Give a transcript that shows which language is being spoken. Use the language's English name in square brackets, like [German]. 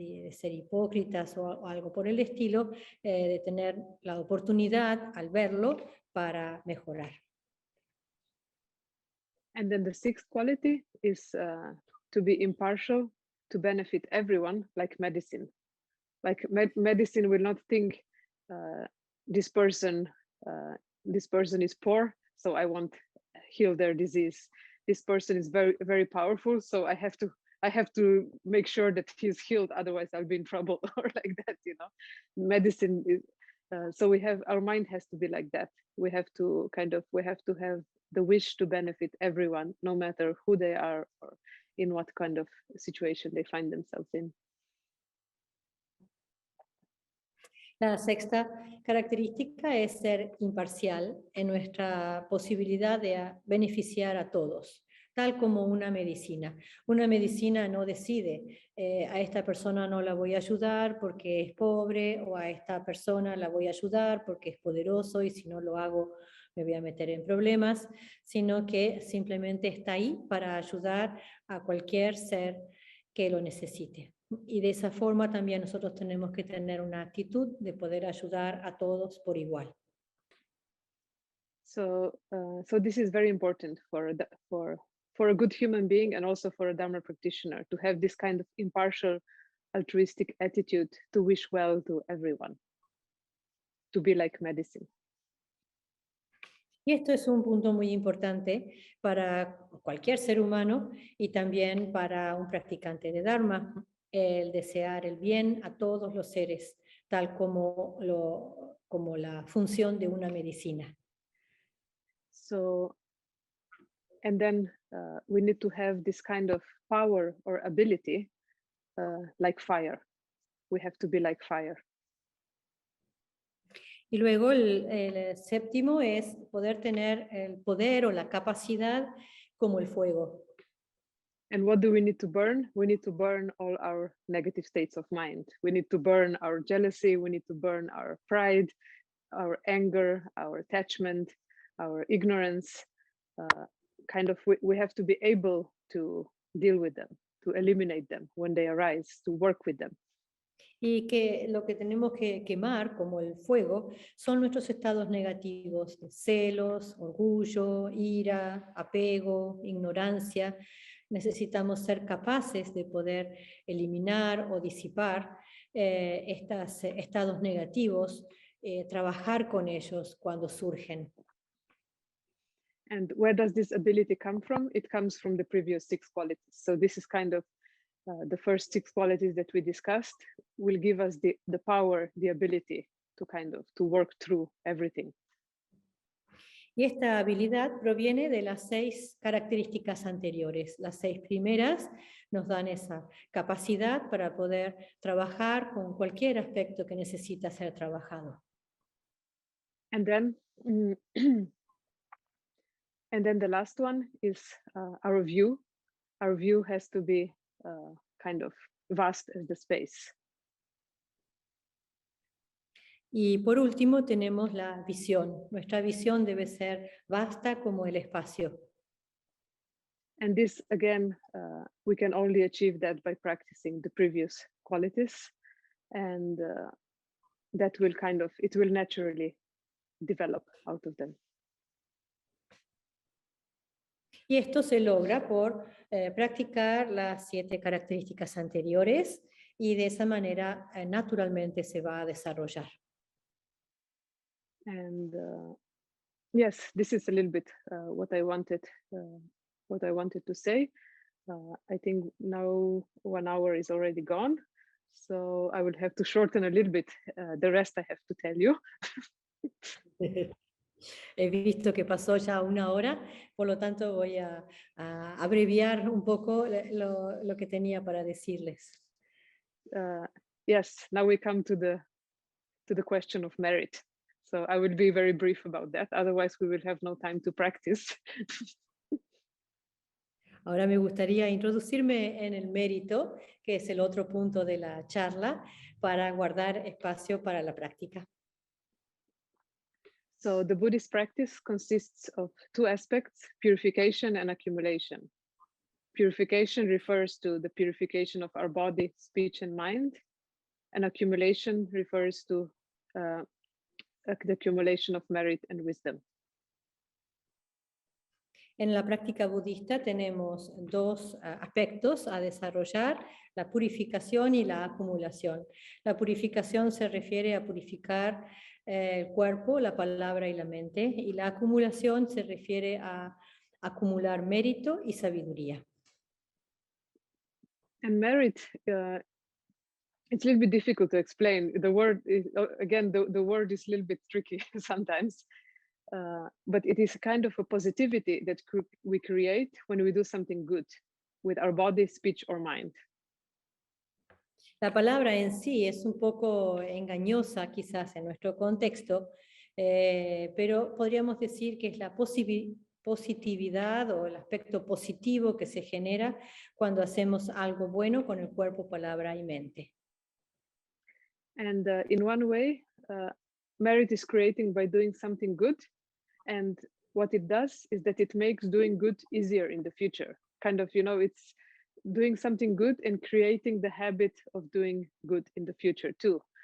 [Spanish] ser hipócritas o algo por el estilo, de tener la oportunidad al verlo para mejorar. [English] And then the sixth quality is to be impartial, to benefit everyone, like medicine. Like medicine will not think this person is poor, so I won't heal their disease. This person is very, very powerful, so I have to make sure that he's healed, otherwise I'll be in trouble, or like that, you know. Medicine is so our mind has to be like that. We have to have the wish to benefit everyone, no matter who they are or in what kind of situation they find themselves in. [Spanish] La sexta característica es ser imparcial en nuestra posibilidad de beneficiar a todos, tal como una medicina. Una medicina no decide, a esta persona no la voy a ayudar porque es pobre, o a esta persona la voy a ayudar porque es poderoso y si no lo hago me voy a meter en problemas, sino que simplemente está ahí para ayudar a cualquier ser que lo necesite. Y de esa forma también nosotros tenemos que tener una actitud de poder ayudar a todos por igual. [English] So this is very important for a good human being and also for a Dharma practitioner to have this kind of impartial, altruistic attitude to wish well to everyone, to be like medicine. [Spanish] Y esto es un punto muy importante para cualquier ser humano y también para un practicante de Dharma, el desear el bien a todos los seres, tal como la función de una medicina. [English] So, and then we need to have this kind of power or ability like fire. We have to be like fire. [Spanish] Y luego el séptimo es poder tener el poder o la capacidad como el fuego. [English] And what do we need to burn? We need to burn all our negative states of mind. We need to burn our jealousy. We need to burn our pride, our anger, our attachment, our ignorance. We have to be able to deal with them, to eliminate them when they arise, to work with them. [Spanish] Y que lo que tenemos que quemar, como el fuego, son nuestros estados negativos, de celos, orgullo, ira, apego, ignorancia. Necesitamos ser capaces de poder eliminar o disipar estos estados negativos, trabajar con ellos cuando surgen. [English] And where does this ability come from? It comes from the previous 6 qualities. So this is kind of the first 6 qualities that we discussed will give us the power, the ability to work through everything. [Spanish] Y esta habilidad proviene de las 6 características anteriores. Las 6 primeras nos dan esa capacidad para poder trabajar con cualquier aspecto que necesita ser trabajado. [English] And then, and then the last one is our view. Our view has to be kind of vast as the space. [Spanish] Y por último tenemos la visión. Nuestra visión debe ser vasta como el espacio. [English] And this, again, we can only achieve that by practicing the previous qualities. And that will it will naturally develop out of them. [Spanish] Y esto se logra por practicar las 7 características anteriores y de esa manera naturalmente se va a desarrollar. [English] And yes, this is a little bit what I wanted to say. I think now 1 hour is already gone, so I will have to shorten a little bit the rest I have to tell you. [Spanish] He visto que pasó ya 1 hora, por lo tanto voy a abreviar un poco lo que tenía para decirles. [English] Yes, now we come to the question of merit. So I will be very brief about that. Otherwise, we will have no time to practice. [Spanish] Ahora me gustaría introducirme en el mérito, que es el otro punto de la charla, para guardar espacio para la práctica. [English] So the Buddhist practice consists of 2 aspects, purification and accumulation. Purification refers to the purification of our body, speech, and mind, and accumulation refers to the accumulation of merit and wisdom. [Spanish] En la práctica budista tenemos 2 aspectos a desarrollar, la purificación y la acumulación. La purificación se refiere a purificar el cuerpo, la palabra y la mente, y la acumulación se refiere a acumular mérito y sabiduría. [English] And merit, it's a little bit difficult to explain. The word is, again, the word is a little bit tricky sometimes. But it is kind of a positivity that we create when we do something good with our body, speech, or mind. [Spanish] La palabra en sí es un poco engañosa quizás en nuestro contexto, pero podríamos decir que es la positividad o el aspecto positivo que se genera cuando hacemos algo bueno con el cuerpo, palabra y mente. [English] And in one way, merit is creating by doing something good. And what it does is that it makes doing good easier in the future. Kind of, it's doing something good and creating the habit of doing good in the future too.